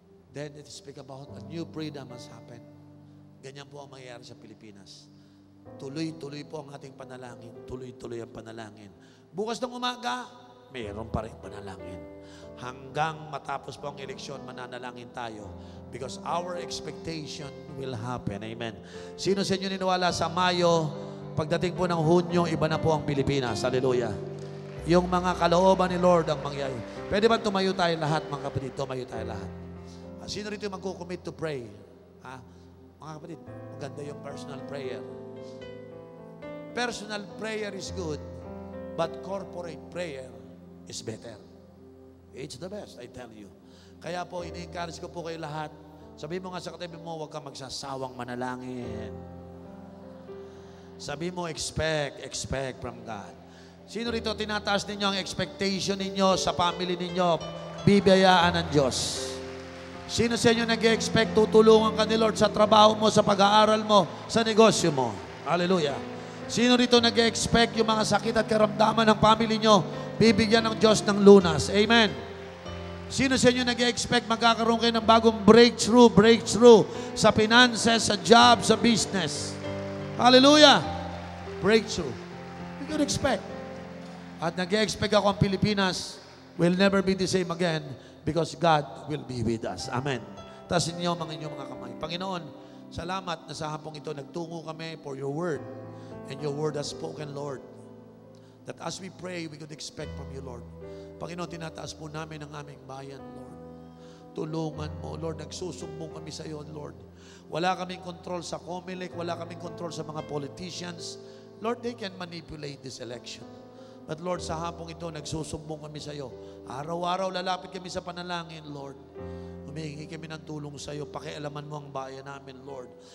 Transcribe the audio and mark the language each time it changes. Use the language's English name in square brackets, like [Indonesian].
[English] Then it speak about a new freedom has happened. [Filipino] Ganyan po ang mangyayari sa Pilipinas. Tuloy-tuloy po ang ating panalangin. Tuloy-tuloy ang panalangin. Bukas ng umaga, mayroon pa rin panalangin. Hanggang matapos po ang eleksyon, mananalangin tayo. [English] Because our expectation will happen. [Filipino] Amen. Sino sa inyo niniwala sa Mayo, pagdating po ng Hunyo, iba na po ang Pilipinas. Hallelujah. Yung mga kalooban ni Lord ang mangyayari. Pwede ba tumayo tayo lahat, mga kapatid? Tumayo tayo lahat. Sino rito yung magkukommit to pray? Ha? Mga kapatid, maganda yung personal prayer. [English] Personal prayer is good, but corporate prayer is better. It's the best, I tell you. [Filipino] Kaya po, ini-encourage ko po kayo lahat. Sabihin mo nga sa katabi mo, huwag ka magsasawang manalangin. Sabihin mo, [English] expect from God. [Filipino] Sino rito tinataas ninyo ang expectation ninyo sa family ninyo? Bibiyayaan ng Diyos. Sino sa inyo nag-expect tutulungan ka ni Lord sa trabaho mo, sa pag-aaral mo, sa negosyo mo? Hallelujah. Sino rito nag-expect yung mga sakit at karamdaman ng family nyo, bibigyan ng Diyos ng lunas? Amen. Sino sa inyo nag-expect magkakaroon kayo ng bagong breakthrough sa finances, sa job, sa business? [English] Hallelujah. Breakthrough. We could expect. [Filipino] At nag-expect ako ang Pilipinas [English] will never be the same again because God will be with us. Amen. [Filipino] Tasin niyo ang inyong mga kamay. Panginoon, salamat na sa hapong ito nagtungo kami [English] for your word. And your word has spoken, Lord. That as we pray, we could expect from you, Lord. [Filipino] Panginoon, tinataas po namin ang aming bayan, Lord. Tulungan mo, Lord. Nagsusumbong kami sa iyo, Lord. Wala kaming control sa COMELEC. Wala kaming control sa mga politicians. [English] Lord, they can manipulate this election. [Filipino] But Lord, sa hapong ito, nagsusumbong kami sa iyo. Araw-araw lalapit kami sa panalangin, Lord. Humihingi kami ng tulong sa iyo. Pakialaman mo ang bayan namin, Lord.